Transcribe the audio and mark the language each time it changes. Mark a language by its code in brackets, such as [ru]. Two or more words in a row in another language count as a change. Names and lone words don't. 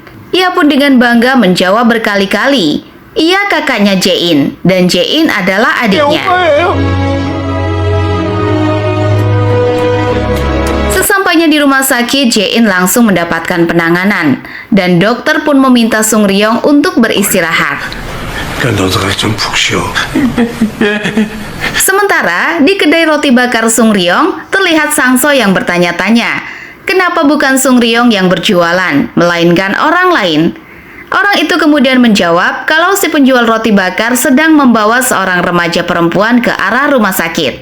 [id] Ia pun dengan bangga menjawab berkali-kali. Ia kakaknya Jae-in, dan Jae-in adalah adiknya. Sesampainya di rumah sakit, Jae-in langsung mendapatkan penanganan, dan dokter pun meminta Sung Ryong untuk beristirahat. [ko] 너도 좀 푹 쉬어. [id] Sementara di kedai roti bakar Sung Ryong, terlihat Sang-so yang bertanya-tanya, kenapa bukan Sung Ryong yang berjualan, melainkan orang lain? Orang itu kemudian menjawab kalau si penjual roti bakar sedang membawa seorang remaja perempuan ke arah rumah sakit.